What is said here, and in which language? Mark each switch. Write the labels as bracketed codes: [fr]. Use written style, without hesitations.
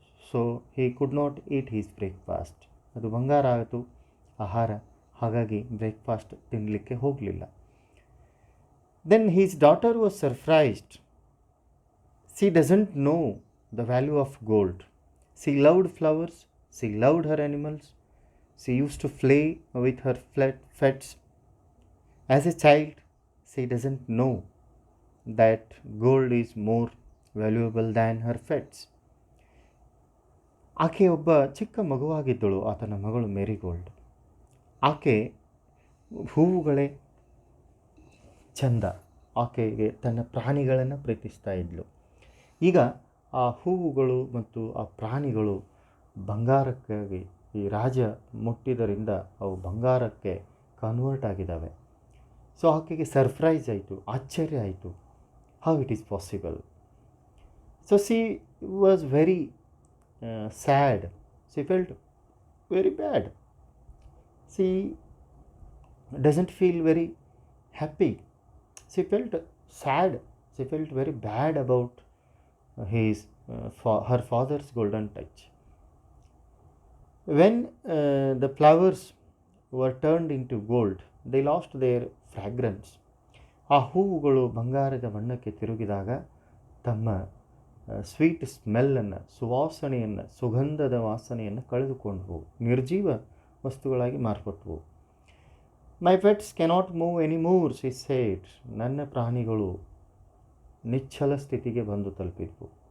[en] So he could not eat his breakfast. [kn] ಅದು ಬಂಗಾರ ಆಯಿತು ಆಹಾರ, ಹಾಗಾಗಿ ಬ್ರೇಕ್ಫಾಸ್ಟ್ ತಿನ್ನಲಿಕ್ಕೆ ಹೋಗಲಿಲ್ಲ. [en] Then his daughter was surprised. She doesn't know the value of gold. She loved flowers, she loved her animals, she use to play with her pets. As a child, she doesn't know that gold is more valuable than her pets. [kn] ಆಕೆ ಒಬ್ಬ ಚಿಕ್ಕ ಮಗುವಾಗಿದ್ದಳು, ಆತನ ಮಗಳು ಮೇರಿಗೋಲ್ಡ್. ಆಕೆ ಹೂವುಗಳೇ ಚಂದ, ಆಕೆಗೆ ತನ್ನ ಪ್ರಾಣಿಗಳನ್ನು ಪ್ರೀತಿಸ್ತಾ ಇದ್ಳು. ಈಗ ಆ ಹೂವುಗಳು ಮತ್ತು ಆ ಪ್ರಾಣಿಗಳು ಬಂಗಾರಕ್ಕಾಗಿ ಈ ರಾಜ ಮುಟ್ಟಿದ್ದರಿಂದ ಅವು ಬಂಗಾರಕ್ಕೆ ಕನ್ವರ್ಟ್ ಆಗಿದ್ದಾವೆ. ಸೊ ಆಕೆಗೆ ಸರ್ಪ್ರೈಸ್ ಆಯಿತು, ಆಶ್ಚರ್ಯ ಆಯಿತು, [en] How it is possible. So she was very sad, she felt very bad, she doesn't feel very happy. She felt sad. She felt very bad about her father's golden touch. When the flowers were turned into gold, they lost their fragrance. [kn] ಆ ಹೂವುಗಳು ಬಂಗಾರದ ಬಣ್ಣಕ್ಕೆ ತಿರುಗಿದಾಗ ತಮ್ಮ [en] sweet ಸ್ಮೆಲ್ಲನ್ನು, [kn] ಸುವಾಸನೆಯನ್ನು, ಸುಗಂಧದ ವಾಸನೆಯನ್ನು ಕಳೆದುಕೊಂಡವು, ನಿರ್ಜೀವ ವಸ್ತುಗಳಾಗಿ ಮಾರ್ಪಟ್ಟವು. [en] My pets cannot move anymore, she said. [kn] ನನ್ನ ಪ್ರಾಣಿಗಳು ನಿಶ್ಚಲ ಸ್ಥಿತಿಗೆ ಬಂದು ತಲುಪಿದ್ವು.